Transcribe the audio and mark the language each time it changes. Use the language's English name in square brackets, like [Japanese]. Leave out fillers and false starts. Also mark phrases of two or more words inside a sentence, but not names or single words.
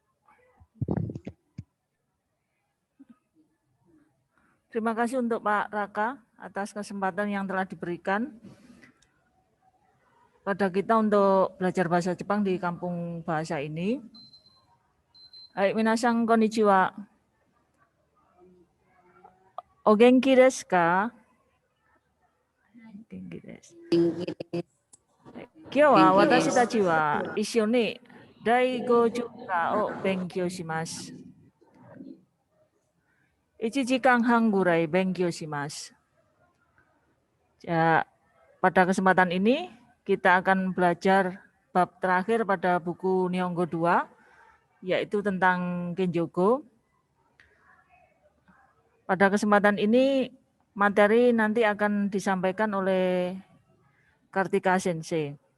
[Indonesian] Terima kasih untuk Pak Raka atas kesempatan yang telah diberikan pada kita untuk belajar bahasa Jepang di kampung bahasa ini. [Japanese] Hai, みなさんこんにちは. お元気ですか? 元気です. 今日は私たちは一緒に第五十課を勉強します. 1 時間半ぐらい勉強します. [Indonesian] Ya, pada kesempatan ini kita akan belajar bab terakhir pada buku Nihongo 2, yaitu tentang Genjogo. Pada kesempatan ini materi nanti akan disampaikan oleh Kartika Sensei.